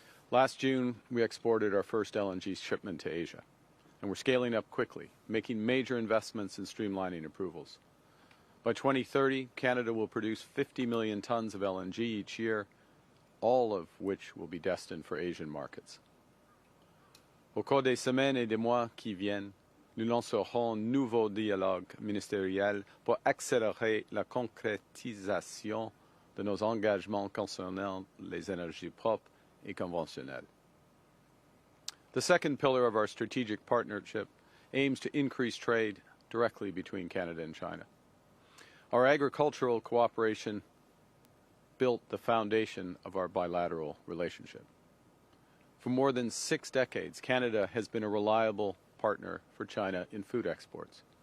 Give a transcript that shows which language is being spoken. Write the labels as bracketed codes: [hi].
[en] Last June, we exported our first LNG shipment to Asia, and we're scaling up quickly, making major investments in streamlining approvals. By 2030, Canada will produce 50 million tons of LNG each year, all of which will be destined for Asian markets. [fr] Au cours des semaines et des mois qui viennent, nous lancerons un nouveau dialogue ministériel pour accélérer la concrétisation de nos engagements concernant les énergies propres et conventionnelle. [en] The second pillar of our strategic partnership aims to increase trade directly between Canada and China. Our agricultural cooperation built the foundation of our bilateral relationship. For more than 6 decades, Canada has been a reliable partner for China in food exports.